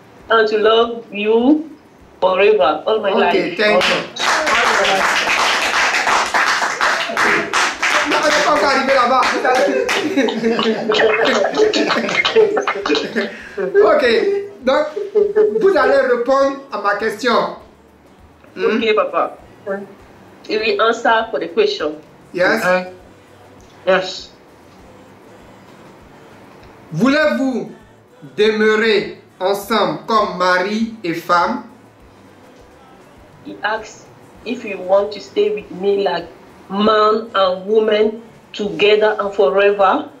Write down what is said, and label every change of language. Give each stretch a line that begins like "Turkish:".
English: and to love you forever, all my life. Okay, thank you.
French: Non, on n'est pas encore arrivé là-bas. Ok, donc vous allez répondre à ma question.
English: Okay, Papa. You will answer for the question. Yes. Okay. Yes.
French: Voulez-vous demeurer ensemble comme mari et femme?
English: He asks if you want to stay with me like man and woman together and forever.